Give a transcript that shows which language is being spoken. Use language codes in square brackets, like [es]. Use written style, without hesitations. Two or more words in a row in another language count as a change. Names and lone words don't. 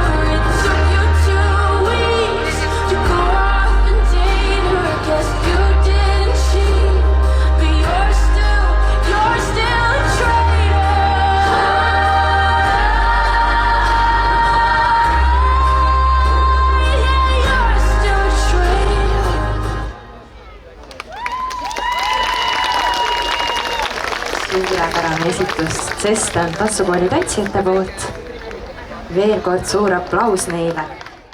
[en] It took you 2 weeks to go off and date her. Guess you didn't cheat, but you're still a traitor. Yeah, you're still a traitor. [et] Suurepärane esitus Cestan tantsukooli tantsijate poolt. Veel kord suur aplaus neile.